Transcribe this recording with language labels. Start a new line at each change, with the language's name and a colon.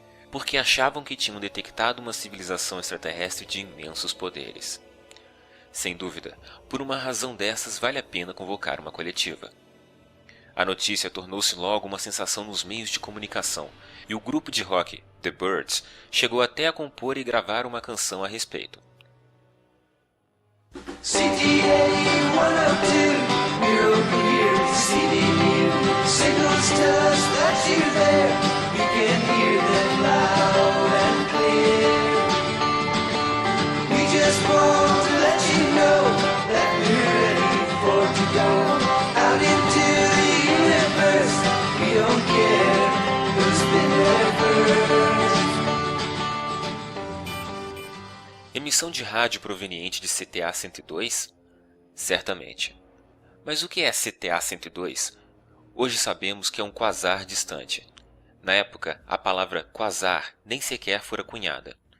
Portuguese: Porque achavam que tinham detectado uma civilização extraterrestre de imensos poderes. Sem dúvida, por uma razão dessas vale a pena convocar uma coletiva. A notícia tornou-se logo uma sensação nos meios de comunicação, e o grupo de rock The Byrds chegou até a compor e gravar uma canção a respeito.
English: CTA 102, we're over here receiving you. Signals tell us that you're there. We can hear them loud and clear. We just want to let you know that we're ready for to go out into the universe. We don't care who's been there first.
Portuguese: Emissão de rádio proveniente de CTA-102? Certamente. Mas o que é CTA-102? Hoje sabemos que é um quasar distante. Na época, a palavra quasar nem sequer fora cunhada.